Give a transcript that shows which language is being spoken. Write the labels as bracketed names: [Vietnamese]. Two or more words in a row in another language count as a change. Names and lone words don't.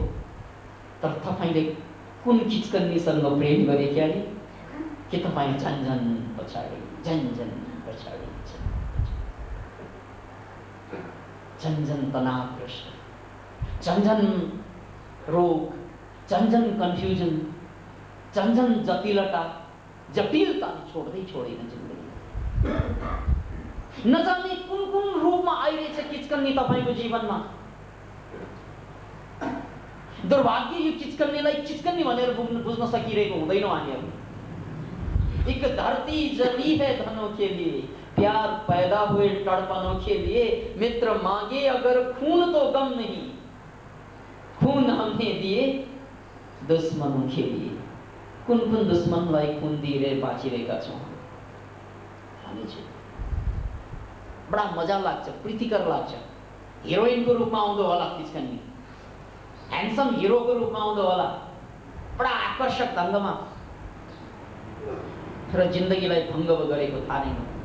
[Nepali] तर तपाईले कुन किचकन्नीसँग प्रेम गरे क्यारे कि तपाई झन्झन पछाडि झन्झन तनावग्रस्त, झन्झन रोग, झन्झन कन्फ्युजन, झन्झन जटिलता छोड्दैन जिन्दगी। नजाने कुन कुन रूपमा आइरहेछ किचकन्नी तपाईको जीवनमा। दुर्भाग्य यो किचकन्नीलाई किचकन्नी भनेर बुझ्न सकिरहेको हुँदैनौँ हामीहरू। [Hindi] एक धरती जली है धनों के लिए, प्यार पैदा हुए तड़पनों के लिए, मित्र मांगे अगर खून तो गम नहीं, खून हमने दिए दुश्मनों के लिए। [Nepali] कुन कुन दुश्मनलाई खून दिएर बाँचिरहेका छौँ हामी चाहिँ। बडा मजा लाग्छ, प्रीतिकर लाग्छ। हिरोइनको रूपमा आउँदो होला किचकन्नी, ह्यान्डसम हिरोको रूपमा आउँदो होला, बडा आकर्षक ढङ्गमा, तर जिन्दगीलाई भङ्ग गरेको थाहा नै।